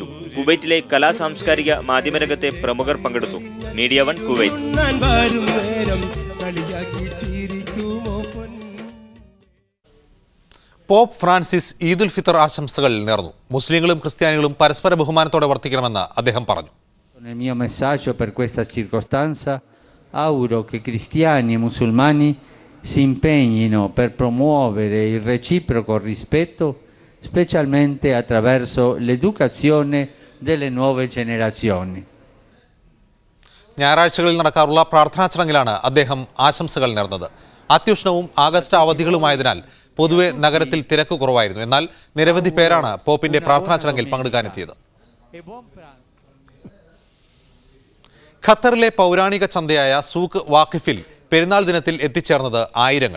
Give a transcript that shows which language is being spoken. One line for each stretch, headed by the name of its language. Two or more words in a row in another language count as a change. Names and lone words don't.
Malayalam: കുവൈറ്റിലെ കലാ സാംസ്കാരിക മാധ്യമരംഗത്തെ പ്രമുഖർ പങ്കെടുത്തു. മീഡിയ 1 കുവൈത്ത്. പോപ്പ് ഫ്രാൻസിസ് ഈദുൽ ഫിത്തർ ആശംസകൾ നേർന്നു. മുസ്ലിങ്ങളും ക്രിസ്ത്യാനികളും പരസ്പര ബഹുമാനത്തോടെ വർത്തിക്കണമെന്ന് അദ്ദേഹം പറഞ്ഞു.
Italian: Nel mio messaggio per questa circostanza auguro che cristiani e musulmani si impegnino per promuovere il reciproco rispetto, specialmente attraverso l'educazione delle nuove generazioni.
Malayalam: ഞായറാഴ്ചകളിൽ നടക്കാറുള്ള പ്രാർത്ഥനാ ചടങ്ങിലാണ് അദ്ദേഹം ആശംസകൾ നേർന്നത്. അത്യുഷ്ണവും ആഗസ്റ്റ് അവധികളുമായതിനാൽ പൊതുവെ നഗരത്തിൽ തിരക്ക് കുറവായിരുന്നു. എന്നാൽ നിരവധി പേരാണ് പോപ്പിന്റെ പ്രാർത്ഥനാ ചടങ്ങിൽ പങ്കെടുക്കാനെത്തിയത്. ഖത്തറിലെ പൗരാണിക ചന്തയായ സൂഖ് വാഖിഫിൽ പെരുന്നാൾ ദിനത്തിൽ എത്തിച്ചേർന്നത് ആയിരങ്ങൾ.